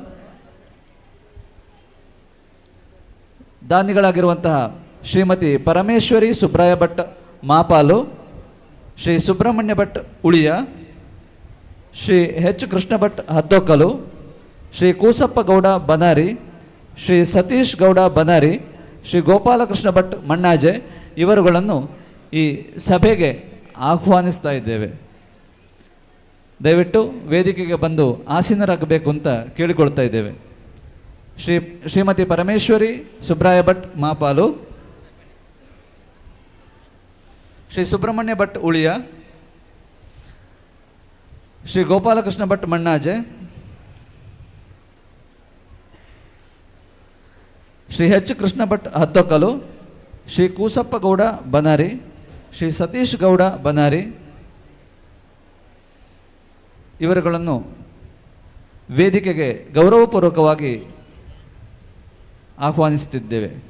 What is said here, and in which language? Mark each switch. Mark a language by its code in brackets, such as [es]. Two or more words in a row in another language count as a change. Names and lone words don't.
[kn] ದಾನಿಗಳಾಗಿರುವಂತಹ ಶ್ರೀಮತಿ ಪರಮೇಶ್ವರಿ ಸುಬ್ರಾಯ ಭಟ್ ಮಾಪಾಲು, ಶ್ರೀ ಸುಬ್ರಹ್ಮಣ್ಯ ಭಟ್ ಉಳಿಯ, ಶ್ರೀ ಎಚ್ ಕೃಷ್ಣ ಭಟ್ ಹದ್ದೊಕ್ಕಲು, ಶ್ರೀ ಕೂಸಪ್ಪ ಗೌಡ ಬನಾರಿ, ಶ್ರೀ ಸತೀಶ್ ಗೌಡ ಬನಾರಿ, ಶ್ರೀ ಗೋಪಾಲಕೃಷ್ಣ ಭಟ್ ಮಣ್ಣಾಜೆ ಇವರುಗಳನ್ನು ಈ ಸಭೆಗೆ ಆಹ್ವಾನಿಸ್ತಾ ಇದ್ದೇವೆ. ದಯವಿಟ್ಟು ವೇದಿಕೆಗೆ ಬಂದು ಆಸೀನರಾಗಬೇಕು ಅಂತ ಕೇಳಿಕೊಳ್ತಾ ಇದ್ದೇವೆ. ಶ್ರೀಮತಿ ಪರಮೇಶ್ವರಿ ಸುಬ್ರಾಯ ಭಟ್ ಮಾಪಾಲು, ಶ್ರೀ ಸುಬ್ರಹ್ಮಣ್ಯ ಭಟ್ ಉಳಿಯ, ಶ್ರೀ ಗೋಪಾಲಕೃಷ್ಣ ಭಟ್ ಮಣ್ಣಾಜೆ, ಶ್ರೀ ಎಚ್ ಕೃಷ್ಣ ಭಟ್ ಹದ್ದೊಕ್ಕಲು, ಶ್ರೀ ಕೂಸಪ್ಪ ಗೌಡ ಬನಾರಿ, ಶ್ರೀ ಸತೀಶ್ ಗೌಡ ಬನಾರಿ ಇವರುಗಳನ್ನು ವೇದಿಕೆಗೆ ಗೌರವಪೂರ್ವಕವಾಗಿ ಆಹ್ವಾನಿಸುತ್ತಿದ್ದೇವೆ.